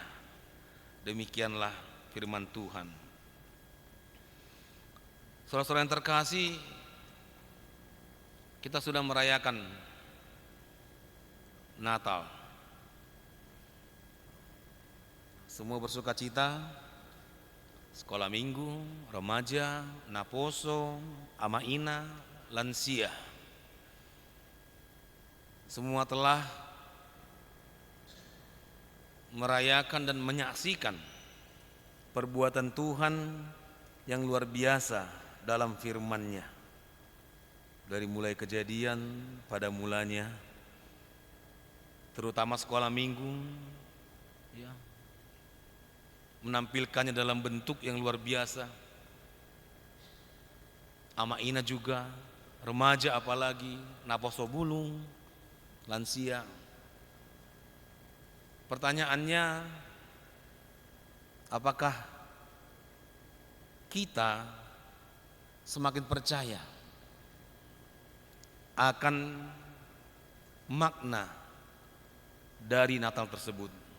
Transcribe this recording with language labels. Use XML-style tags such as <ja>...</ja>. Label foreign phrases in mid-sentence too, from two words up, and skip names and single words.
<id>Demikianlah firman Tuhan. Saudara-saudara yang terkasih, kita sudah merayakan Natal. Semua bersuka cita, sekolah minggu, remaja, naposo, ama-ina, lansia. Semua telah merayakan dan menyaksikan perbuatan Tuhan yang luar biasa dalam firman-Nya. Dari mulai kejadian pada mulanya, terutama sekolah minggu, ya, menampilkannya dalam bentuk yang luar biasa. Ama-ina juga, remaja apalagi,</id> <bbc>naposo bulung,</bbc> <id>lansia. Pertanyaannya, apakah kita semakin percaya akan makna dari Natal tersebut?</id>